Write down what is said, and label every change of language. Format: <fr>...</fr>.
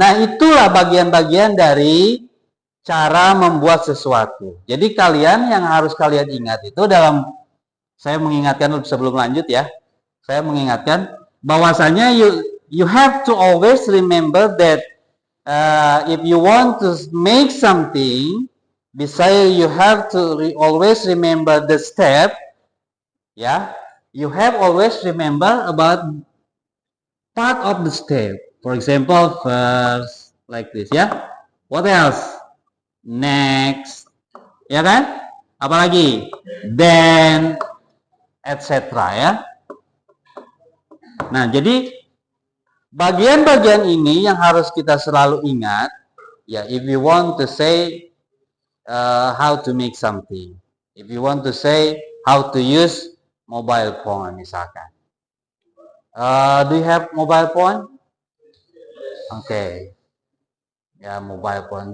<id>Nah, itulah bagian-bagian dari cara membuat sesuatu. Jadi kalian yang harus kalian ingat itu dalam, saya mengingatkan sebelum lanjut ya. Saya mengingatkan bahwasanya</id> <en>you have to always remember that if you want to make something, besides you have to always remember the step, ya. You have always remember about part of the step. For example, first like this ya. What else? Next,</en> <id>ya kan? Apalagi?</id> <en>Then, etc. ya.</en> <id>Nah, jadi bagian-bagian ini yang harus kita selalu ingat.</id> <en>Ya, if you want to say how to make something, if you want to say how to use mobile phone misalkan. Do you have mobile phone? Okay. Ya, mobile phone.</en>